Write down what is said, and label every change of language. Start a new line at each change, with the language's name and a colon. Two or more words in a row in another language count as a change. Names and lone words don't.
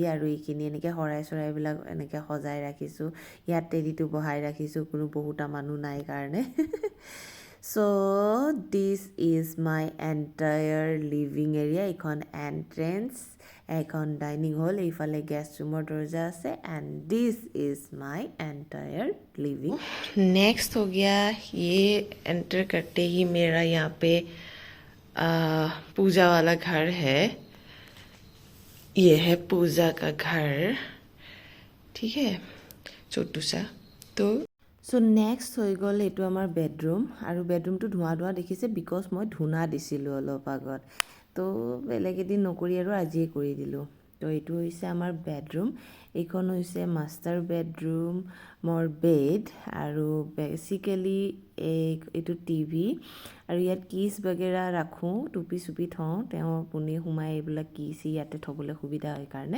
Assamese: আৰু এইখিনি এনেকৈ চৰাইবিলাক এনেকৈ সজাই ৰাখিছোঁ। ইয়াত টেডিটো বহাই ৰাখিছোঁ, কোনো বহুতা মানুহ নাই কাৰণে।
English: So this is my entire living area.
Assamese: এইখন এণ্ট্ৰেঞ্চ এখন ডাইনিং হল, এইফালে
English: guest room
Assamese: দৰ্জা আছে
English: and this is my entire living.
Hindi: नेक्स्ट हो गया ये एंटर करते ही मेरा यहाँ पे पूजा वाला घर है। ये है पूजा का घर, ठीक है, छोटू सा।
Assamese: तो
English: so next
Assamese: হৈ গ'ল এইটো আমাৰ বেডৰুম, আৰু বেডৰুমটো ধোঁৱা ধোঁৱা দেখিছে বিকজ মই ধূনা দিছিলোঁ অলপ আগত, তো বেলেগ এদিন নকৰি আৰু আজিয়ে কৰি দিলোঁ। তো এইটো হৈছে আমাৰ বেডৰুম, এইখন হৈছে
English: master bedroom,
Assamese: মোৰ বেড, আৰু বেচিকেলি এইটো টিভি, আৰু ইয়াত কিছ বাগেৰা ৰাখোঁ, টুপি চুপি থওঁ, তেওঁ পোনে সোমাই এইবিলাক কিছ ইয়াতে থ'বলৈ সুবিধা হয় কাৰণে।